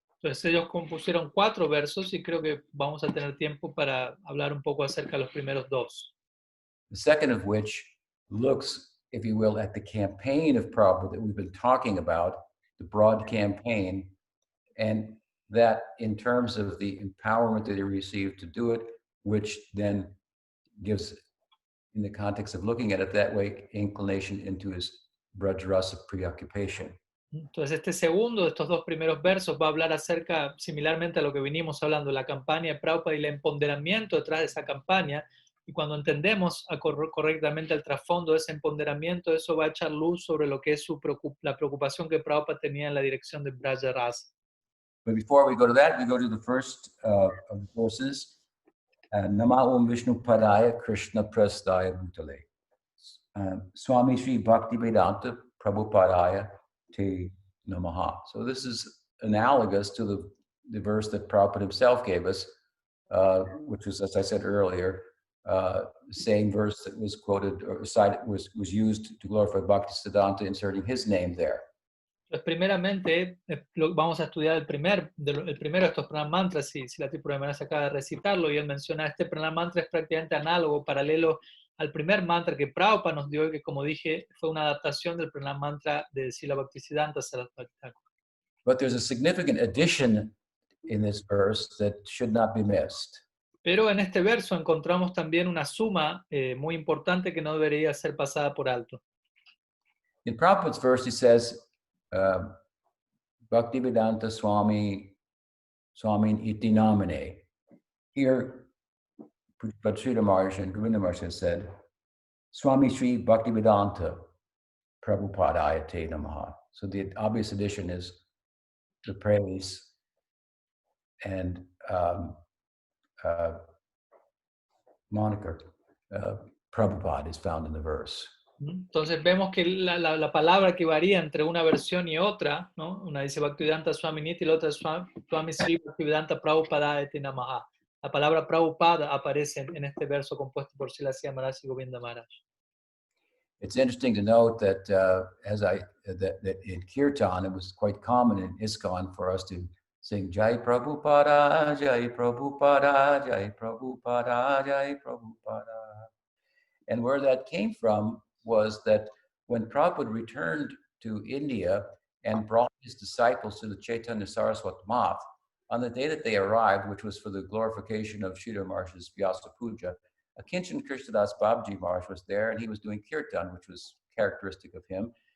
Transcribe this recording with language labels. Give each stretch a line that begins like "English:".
Spanish: Entonces ellos compusieron 4 versos y creo que vamos a tener tiempo para hablar un poco acerca de los primeros 2.
English: The second of which looks, if you will, at the campaign of Prabhupada that we've been talking about, the broad campaign, and that in terms of the empowerment that he received to do it, which then gives, in the context of looking at it that way, inclination into his Braj-rasa preoccupation.
Spanish: Entonces este segundo de estos 2 primeros versos va a hablar acerca, similarmente a lo que vinimos hablando, la campaña de Prabhupada y el empoderamiento detrás de esa campaña. Y cuando entendemos correctamente el trasfondo de ese empoderamiento, eso va a echar luz sobre lo que es la preocupación que Prabhupada tenía en la dirección de Braja Rasa.
English: But before we go to that, we go to the first of the verses.
Sanskrit: Nama Om Vishnu Padaya Krishna Prasthaya Bhutale. Swami Sri Bhakti Vedanta Prabhupadaya Te Namaha.
English: So this is analogous to the verse that Prabhupada himself gave us, which was, as I said earlier, the same verse that was quoted or cited, was used to glorify Bhaktisiddhanta, inserting his name there.
Spanish: Pues primeramente vamos a estudiar el primero de estos pranam mantras, si la Tripura se acaba de recitarlo, y él menciona este pranam mantra es prácticamente análogo, paralelo al primer mantra que Prabhupada nos dio, que como dije fue una adaptación del pranam mantra de Srila Bhaktisiddhanta Saraswati Thakur.
English: But there's a significant addition in this verse that should not be missed.
Spanish: Pero en este verso encontramos también una suma muy importante que no debería ser pasada por alto.
English: In Prabhupada's verse, he says,
Sanskrit: Bhaktivedanta Swamin iti namine.
English: Here, Srila Maharaj and Govinda Maharaj has said,
Sanskrit: Swami Sri Bhaktivedanta Prabhupada Te Namaha.
English: So the obvious addition is the praise and moniker, Prabhupada, is found in the verse.
Spanish: Entonces vemos que la palabra que varía entre una versión y otra, ¿no? Una dice
Sanskrit: Bhaktivedanta Swami Niti
Spanish: y la otra
Sanskrit: Swami Sri Bhaktivedanta Prabhupada Eti Namaha.
Spanish: La palabra Prabhupada aparece en este verso compuesto por Srila Maharaj y Govinda Maharaj.
English: It's interesting to note that that in Kirtan, it was quite common in ISKCON for us to sing Jai Prabhupada, Jai Prabhupada, Jai Prabhupada, Jai Prabhupada. And where that came from was that when Prabhupada returned to India and brought his disciples to the Chaitanya Saraswati Math, on the day that they arrived, which was for the glorification of Sridhar Maharaj's Vyasa Puja, Akinchan Krishnadas Babaji Maharaj was there, and he was doing kirtan, which was characteristic of him.